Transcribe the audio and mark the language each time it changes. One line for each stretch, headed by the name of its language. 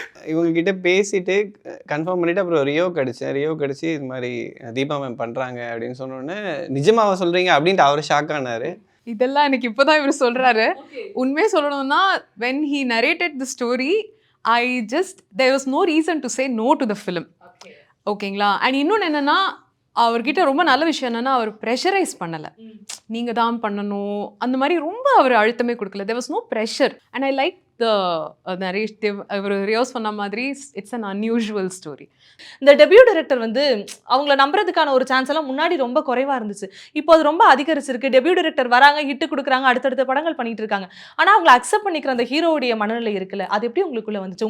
Tamil: இவங்க கிட்ட பேசிட்டு கன்ஃபார்ம் பண்ணிட்டு அப்புறம் ரியோ கடிச்சு இது மாதிரி தீபா மேம் பண்றாங்க அப்படின்னு சொன்னோடனே நிஜமாவா சொல்றீங்க அப்படின்ட்டு அவர் ஷாக் ஆனாரு. இதெல்லாம் எனக்கு இப்போதான் இவர் சொல்றாரு. உண்மையே சொல்லணும்னா
English: when he narrated the story, there was no reason to say no to the film.
Tamil: ஓகேங்களா? அண்ட் இன்னொன்று என்னன்னா, அவர்கிட்ட ரொம்ப நல்ல விஷயம் என்னன்னா, அவர் ப்ரெஷரைஸ் பண்ணலை. நீங்கள் தான் பண்ணணும் அந்த மாதிரி ரொம்ப அவர் அழுத்தமே கொடுக்கல.
English: there was no pressure and I like the narrative.
Tamil: Our Rios சொன்ன மாதிரி இட்ஸ்
English: an unusual story.
Tamil: இந்த டெபியூ டைரக்டர் வந்து அவங்கள நம்புறதுக்கான ஒரு சான்ஸ் எல்லாம் முன்னாடி ரொம்ப குறைவா இருந்துச்சு. இப்போ அது ரொம்ப அதிகரிச்சிருக்கு. டெபியூ டைரக்டர் வராங்க, ஹிட் கொடுக்குறாங்க, அடுத்தடுத்த படங்கள் பண்ணிட்டு இருக்காங்க. ஆனால் அவங்களை அக்செப்ட் பண்ணிக்கிற அந்த ஹீரோவுடைய மனநிலை இருக்குல்ல, அது எப்படி உங்களுக்குள்ள வந்துச்சு?